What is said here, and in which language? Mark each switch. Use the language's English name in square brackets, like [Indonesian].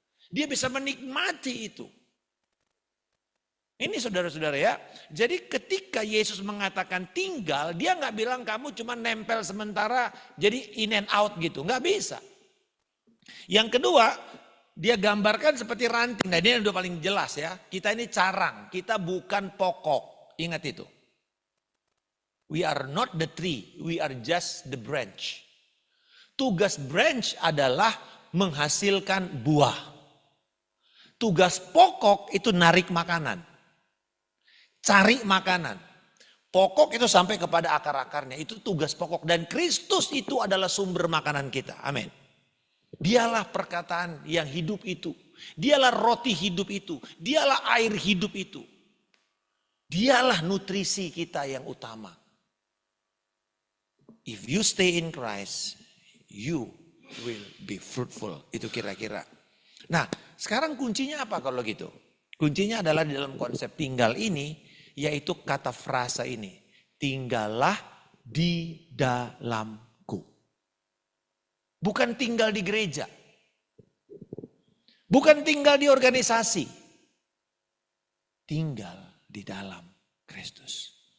[Indonesian] Dia bisa menikmati itu. Ini saudara-saudara ya. Jadi ketika Yesus mengatakan tinggal, dia nggak bilang kamu cuma nempel sementara jadi [English] in and out [Indonesian] gitu. Nggak bisa. Yang kedua, dia gambarkan seperti ranting. Nah ini yang udah paling jelas ya. Kita ini carang, kita bukan pokok. Ingat itu. [English] We are not the tree, we are just the branch. [Indonesian] Tugas branch adalah menghasilkan buah. Tugas pokok itu narik makanan. Cari makanan. Pokok itu sampai kepada akar-akarnya. Itu tugas pokok. Dan Kristus itu adalah sumber makanan kita. Amin. Dialah perkataan yang hidup itu. Dialah roti hidup itu. Dialah air hidup itu. Dialah nutrisi kita yang utama. [English] If you stay in Christ, you will be fruitful. [Indonesian] Itu kira-kira. Nah, sekarang kuncinya apa kalau gitu? Kuncinya adalah di dalam konsep tinggal ini, yaitu kata frasa ini. Tinggallah di dalamku. Bukan tinggal di gereja. Bukan tinggal di organisasi. Tinggal di dalam Kristus.